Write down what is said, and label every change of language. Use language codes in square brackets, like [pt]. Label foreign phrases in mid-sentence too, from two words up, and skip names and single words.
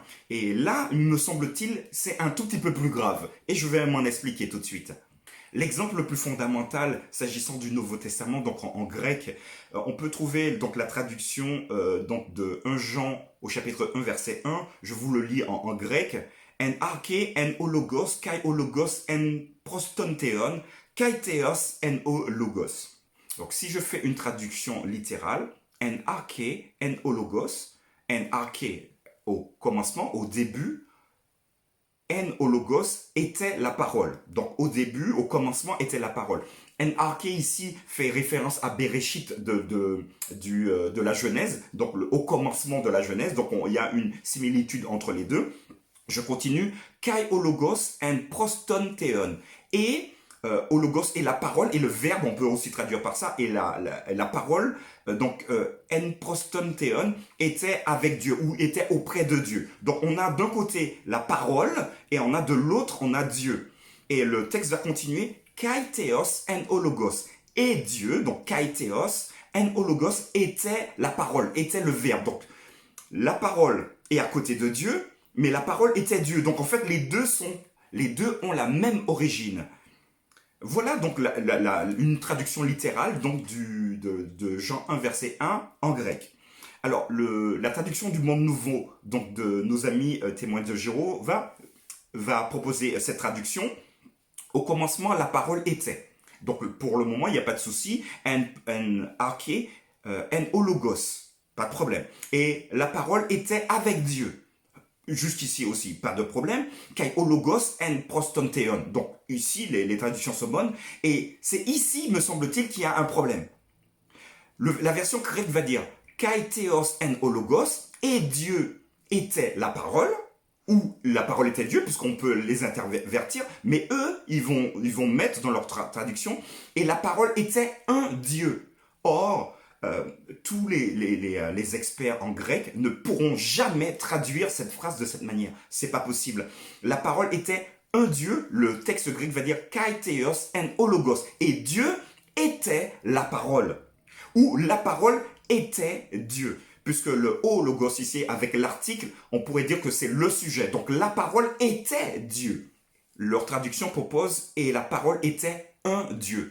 [fr] Et là, me semble-t-il, c'est un tout petit peu plus grave. Et je vais m'en expliquer tout de suite. L'exemple le plus fondamental s'agissant du Nouveau Testament, donc en grec, on peut trouver donc la traduction donc de 1 Jean au chapitre 1 verset 1, je vous le lis en grec, [el] ἐν ἀρχῇ ἦν ὁ λόγος καὶ ὁ λόγος ἦν πρὸς τὸν θεόν καὶ θεὸς ἦν ὁ λόγος. [fr] Donc si je fais une traduction littérale, [el] ἐν ἀρχῇ ἦν ὁ λόγος, ἐν ἀρχῇ [fr] au commencement, au début, [el] ἦν ὁ λόγος [fr] était la parole. Donc au début, au commencement était la parole. [el] Ἐν ἀρχῇ [fr] ici fait référence à Bereshit de la Genèse, donc au commencement de la Genèse. Donc il y a une similitude entre les deux. Je continue. [el] Καὶ ὁ λόγος ἦν πρὸς τὸν θεόν. [fr] Et hologos et la parole, et le verbe, on peut aussi traduire par ça, et la parole, [el] ἦν πρὸς τὸν θεόν, [fr] était avec Dieu, ou était auprès de Dieu. Donc on a d'un côté la parole, et on a de l'autre, on a Dieu. Et le texte va continuer, [el] καὶ θεὸς ἦν ὁ λόγος. [fr] Et Dieu, donc [el] καὶ θεὸς, ἦν ὁ λόγος, [fr] était la parole, était le verbe. Donc la parole est à côté de Dieu, mais la parole était Dieu. Donc en fait, les deux ont la même origine. Voilà donc une traduction littérale donc de Jean 1 verset 1 en grec. Alors la traduction du Monde Nouveau donc de nos amis témoins de Jéhovah va proposer cette traduction. Au commencement la parole était. Donc pour le moment il n'y a pas de souci. [el] Ἐν ἀρχῇ, ἦν ὁ λόγος, [fr] pas de problème. Et la parole était avec Dieu. Jusqu'ici aussi, pas de problème. [el] Καὶ ὁ λόγος ἦν πρὸς τὸν θεόν. [fr] Donc ici, les traductions sont bonnes. Et c'est ici, me semble-t-il, qu'il y a un problème. La version grecque va dire [el] Καὶ θεὸς ἦν ὁ λόγος, [fr] et Dieu était la parole, ou la parole était Dieu, puisqu'on peut les intervertir, mais eux, ils vont mettre dans leur traduction, et la parole était un Dieu. Or, tous les experts en grec ne pourront jamais traduire cette phrase de cette manière. C'est pas possible. La parole était un Dieu. Le texte grec va dire [el] καὶ θεὸς ἦν ὁ λόγος. [fr] Et Dieu était la parole. Ou la parole était Dieu. Puisque le hologos ici, avec l'article, on pourrait dire que c'est le sujet. Donc la parole était Dieu. Leur traduction propose et la parole était un Dieu.